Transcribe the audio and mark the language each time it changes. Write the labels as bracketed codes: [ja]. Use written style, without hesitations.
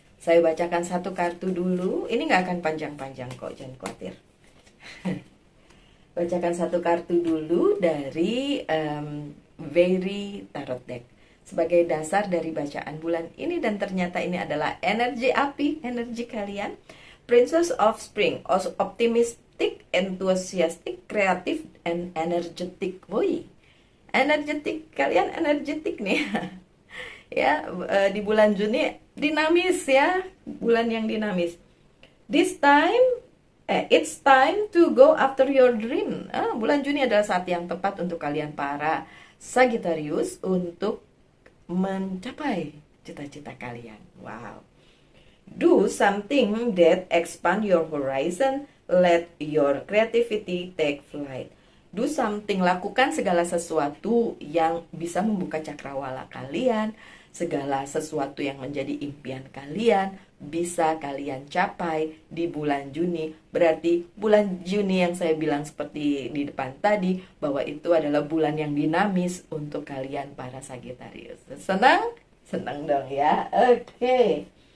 [id] Saya bacakan satu kartu dulu. Ini nggak akan panjang-panjang kok, jangan khawatir. Bacakan satu kartu dulu dari Very Tarot Deck sebagai dasar dari bacaan bulan ini, dan ternyata ini adalah energi api, energi kalian. [en] Princess of Spring, optimistic, enthusiastic, creative, and energetic. [id] Woi, energetik, kalian energetik nih. Ya, di bulan Juni dinamis ya, bulan yang dinamis. [en] This time it's time to go after your dream. [id] Bulan Juni adalah saat yang tepat untuk kalian para Sagittarius untuk mencapai cita-cita kalian. Wow. [en] Do something that expand your horizon. Let your creativity take flight. Do something, [id] lakukan segala sesuatu yang bisa membuka cakrawala kalian. Segala sesuatu yang menjadi impian kalian bisa kalian capai di bulan Juni. Berarti bulan Juni yang saya bilang seperti di depan tadi, bahwa itu adalah bulan yang dinamis untuk kalian para Sagittarius. Senang? Senang dong ya. Oke.